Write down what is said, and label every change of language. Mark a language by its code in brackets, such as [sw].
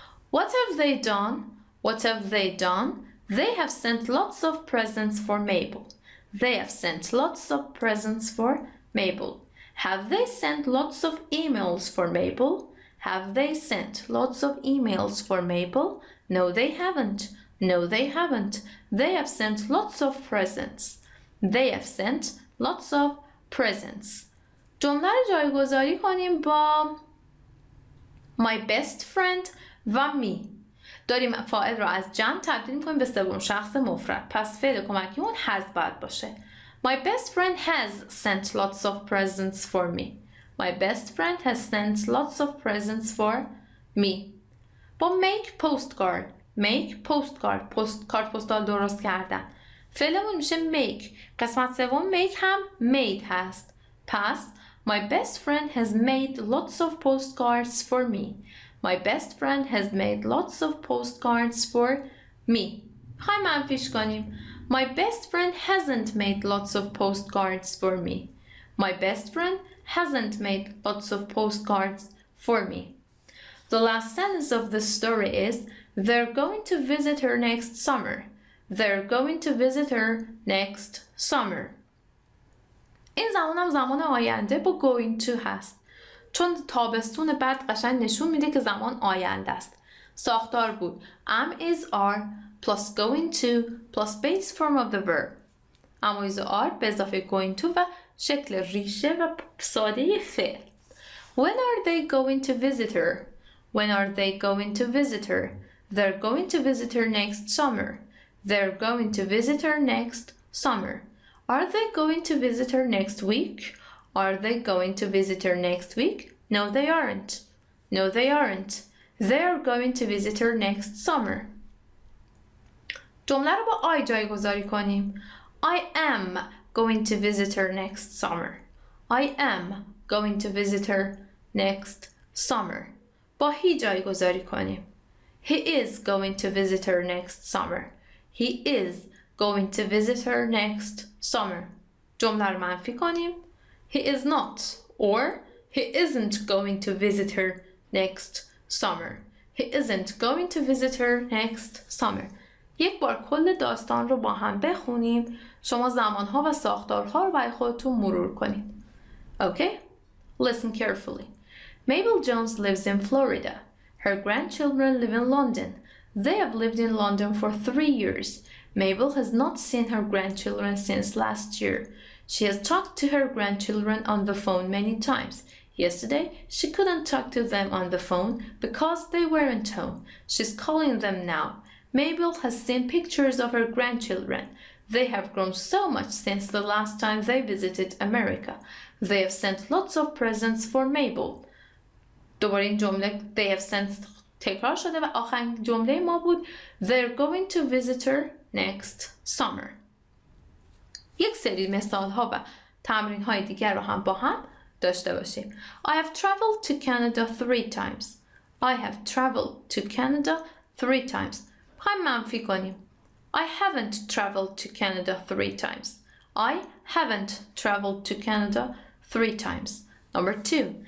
[en] What have they done? What have they done? They have sent lots of presents for Mabel. They have sent lots of presents for Mabel. Have they sent lots of emails for Mabel? Have they sent lots of emails for Mabel? No, they haven't. No, they haven't. They have sent lots of presents. They have sent lots of presents. [fa] جمله رو جایگذاری کنیم با [en] my best friend [fa] و me. داریم فاعل رو از جمع تبدیل می‌کنیم به سوم شخص مفرد. پس فعل کمکیمون has باید باشه. [en] My best friend has sent lots of presents for me. My best friend has sent lots of presents for me. با make postcard. make postcard. [fa] کارت پستال درست کردن. فعلمون میشه make. قسمت سوم make هم made هست. پس [en] my best friend has made lots of postcards for me. My best friend has made lots of postcards for me. [fa] خواهیم منفیش کنیم. [en] My best friend hasn't made lots of postcards for me. My best friend hasn't made lots of postcards for me. The last sentence of the story is, they're going to visit her next summer. They're going to visit her next summer. [fa] این زمان هم زمان آینده با going to هست. چون تابستون بعد قشنگ نشون میده که زمان آینده است. ساختار بود [en] am is are plus going to plus base form of the verb. am is are [fa] به اضافه going to و شکل ریشه و ساده فعل. [en] When are they going to visit her? When are they going to visit her? They're going to visit her next summer. They're going to visit her next summer. Are they going to visit her next week? Are they going to visit her next week? No, they aren't. No, they aren't. They are going to visit her next summer. [fa] جمله رو با I جایگذاری کنیم. [en] I am going to visit her next summer. I am going to visit her next summer. [fa] با he جایگذاری کنیم. [en] He is going to visit her next summer. He is going to visit her next summer. [fa] جمله رو منفی کنیم. [en] He is not, or he isn't going to visit her next summer. He isn't going to visit her next summer. [fa] یک بار کل داستان رو با هم بخونیم. شما زمانها و ساختارها رو برای خودتون مرور کنید. [en] Okay? Listen carefully. Mabel Jones lives in Florida. Her grandchildren live in London. They have lived in London for 3 years. Mabel has not seen her grandchildren since last year. She has talked to her grandchildren on the phone many times. Yesterday, she couldn't talk to them on the phone because they weren't home. She's calling them now. Mabel has seen pictures of her grandchildren. They have grown so much since the last time they visited America. They have sent lots of presents for Mabel. [fa] دوباره این جمله [en] they have sent [fa] تکرار شده و آخرین جمله ما بود [en] they're going to visit her next summer. [fa] یک سری مثال ها و تمرین های دیگر رو هم با هم داشته باشیم. [en] I have traveled to Canada 3 times. I have traveled to Canada 3 times. [fa] هم منفی کنیم. [en] I haven't traveled to Canada 3 times. I haven't traveled to Canada 3 times. Number 2.